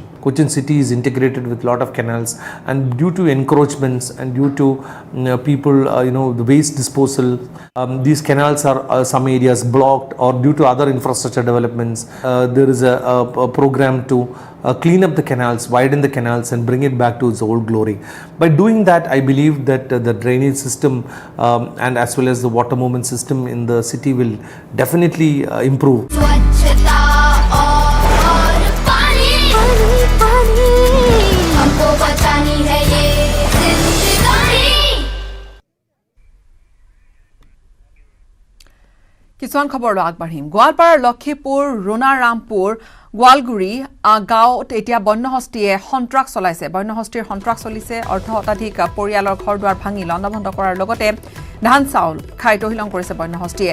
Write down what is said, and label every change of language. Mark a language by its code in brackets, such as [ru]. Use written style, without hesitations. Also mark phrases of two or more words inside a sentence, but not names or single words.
[en] Cochin city is integrated with lot of canals, and due to encroachments and due to people the waste disposal, these canals are some areas blocked, or due to other infrastructure developments, there is a program to clean up the canals, widen the canals, and bring it back to its old glory. By doing that, I believe that the drainage system and as well as the water movement system in the city will definitely improve. [hi] स्वच्छता और पानी हमको बचानी है ये जिंदगानी। [as] কিছুমান খবৰলৈ আগবাঢ়িম। গোৱালপাৰাৰ লক্ষীপুৰ, ৰুণাৰামপুৰ, গোৱালগুৰি গাঁৱত এতিয়া বন্যহস্তীয়ে সন্ত্ৰাস চলাইছে। বন্যহস্তীৰ সন্ত্ৰাস চলিছে। অৰ্ধ শতাধিক পৰিয়ালৰ ঘৰ দুৱাৰ ভাঙি লণ্ডভণ্ড কৰাৰ লগতে ধান চাউল খাই তহিলং কৰিছে বন্যহস্তীয়ে।